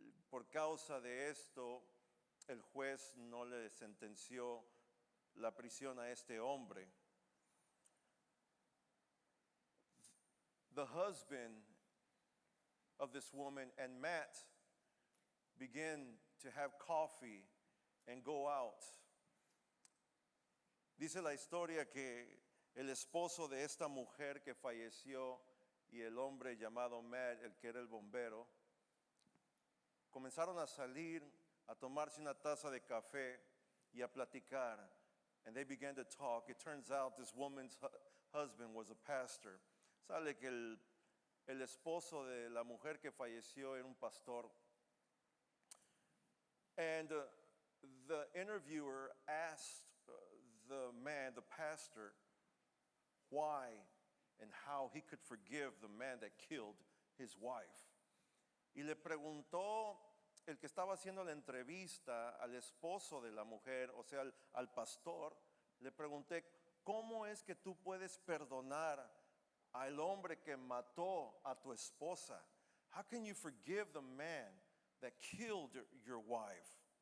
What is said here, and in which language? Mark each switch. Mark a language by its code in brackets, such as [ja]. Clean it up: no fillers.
[es] Por causa de esto, el juez no le sentenció la prisión a este hombre. [en] The husband of this woman and Matt began to have coffee and go out. [es] Dice la historia que el esposo de esta mujer que falleció y el hombre llamado Matt, el que era el bombero, comenzaron a salir a tomarse una taza de café y a platicar. [en] And they began to talk. It turns out this woman's husband was a pastor. [es] Sale que el esposo de la mujer que falleció era un pastor. [en] And the interviewer asked the man, the pastor, why and how he could forgive the man that killed his wife. [es] Y le preguntó el que estaba haciendo la entrevista al esposo de la mujer, o sea, al pastor, le pregunté, ¿cómo es que tú puedes perdonar al hombre que mató a tu esposa? [en] How can you forgive the man that killed your wife?